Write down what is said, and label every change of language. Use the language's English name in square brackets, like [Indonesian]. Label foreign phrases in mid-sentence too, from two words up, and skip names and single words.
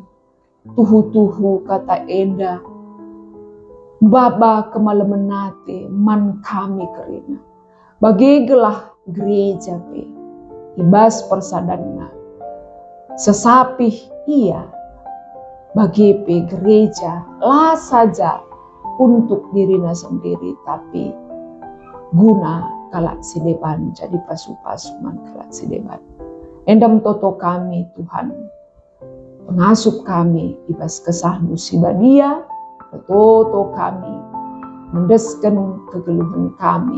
[Batak Karo] Tuhu-tuhu kata enda. Baba kemalemenate man kami kerina. Bagigelah gereja pe. Ibas persadana. Sesapih ia. Bagi pe gereja lah [Indonesian] saja untuk dirinya sendiri. [Batak Karo] Tapi guna kalak sideban jadi pasu-pasu man kalak sideban. Endam toto kami Tuhan. Pengasup kami ibas kesah musibadia. Toto kami mendeskan kegeluhan kami.